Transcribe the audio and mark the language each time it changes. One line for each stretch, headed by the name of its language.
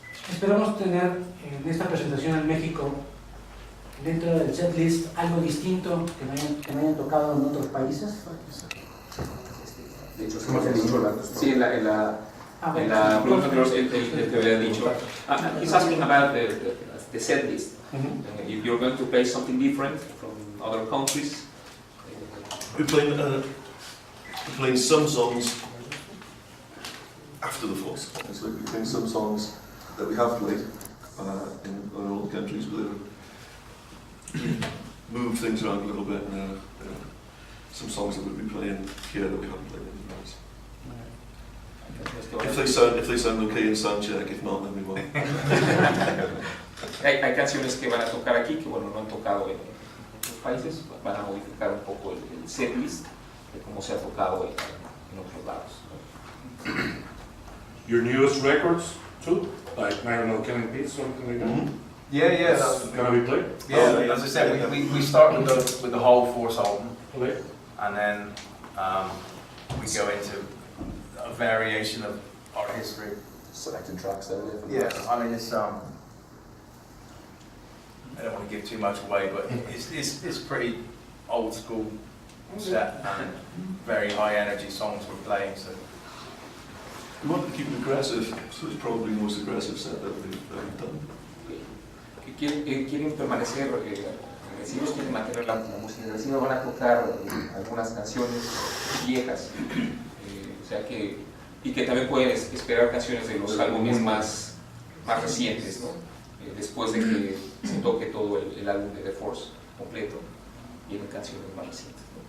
Spanish: Esperamos tener en esta presentación en México, dentro del setlist, algo distinto que me hayan tocado en otros países. De hecho, sí, en la pregunta anterior el que había dicho.
English: He's asking about the setlist. If you're going to play something different from other countries. We're playing some songs after the Force. So we're playing some songs that we have played in all the countries, but move things around a little bit and some songs that we'll be playing here that we haven't played anywhere else.
Spanish: Hay,
English: If they sound okay in sound check, if not, then we won't.
Spanish: hay canciones que van a tocar aquí que bueno, no han tocado en otros países, van a modificar un poco el setlist de cómo se ha tocado en otros lados, ¿no?
English: Your newest records too? Like, I don't know, Killing Peace, something like that? Yeah, That's gonna be played? Yeah, as I said, we start with the whole Force album, Okay. and then we go into a variation of our history. Selecting tracks there. Yeah, I mean it's I don't want to give too much away, but it's pretty old school set and very high energy songs we're playing. So We want to keep it aggressive, so it's probably the most aggressive set that we've done.
Spanish: Quieren permanecer agresivos, quieren mantener la música agresiva, van a tocar algunas canciones viejas, o sea que, y que también pueden esperar canciones de los álbumes más recientes, ¿no? Después de que se toque todo el álbum de The Force completo, vienen canciones más recientes, ¿no?